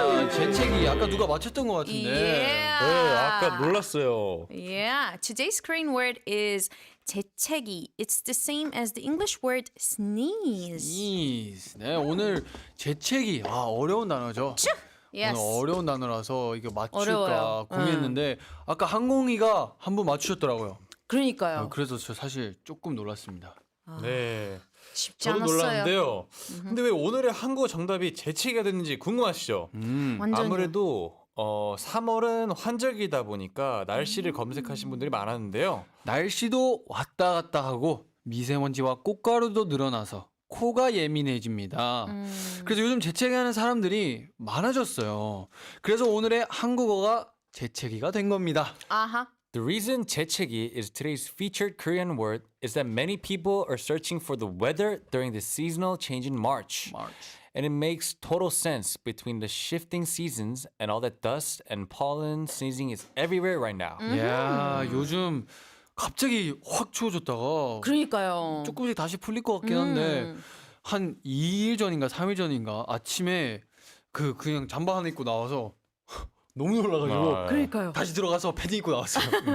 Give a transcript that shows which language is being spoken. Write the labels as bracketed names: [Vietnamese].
[Korean] 재채기 아까 누가 맞췄던 것 같은데. [English] Yeah. [Korean] 놀랐어요. [English] Yeah. Today's Korean word is 재채기. It's the same as the English word sneeze. [Korean] 네, 오늘 재채기 어려운 단어죠. [English] Yes. [Korean] 오늘 어려운 단어라서 이거 맞출까 어려워요. 고민했는데 아까 항공이가 한 분 맞추셨더라고요. 그러니까요. 그래서 저 사실 조금 놀랐습니다. 네. 쉽지 저도 않았어요. 놀랐는데요. 근데 왜 오늘의 한국어 정답이 재채기가 됐는지 궁금하시죠? 완전히. 아무래도 3월은 환절기다 보니까 날씨를 검색하신 분들이 많았는데요. 날씨도 왔다 갔다 하고 미세먼지와 꽃가루도 늘어나서 코가 예민해집니다. 그래서 요즘 재채기하는 사람들이 많아졌어요. 그래서 오늘의 한국어가 재채기가 된 겁니다. 아하. [English] The reason 재채기 is today's featured Korean word is that many people are searching for the weather during the seasonal change in March. And it makes total sense between the shifting seasons and all that dust and pollen sneezing is everywhere right now. [Korean] 야, 요즘 갑자기 확 추워졌다가 그러니까요. 조금씩 다시 풀릴 것 같긴 한데 한 2일 전인가 3일 전인가 아침에 그냥 잠바 하나 입고 나와서 너무 놀라가지고 그러니까요. 다시 들어가서 패딩 입고 나왔어요.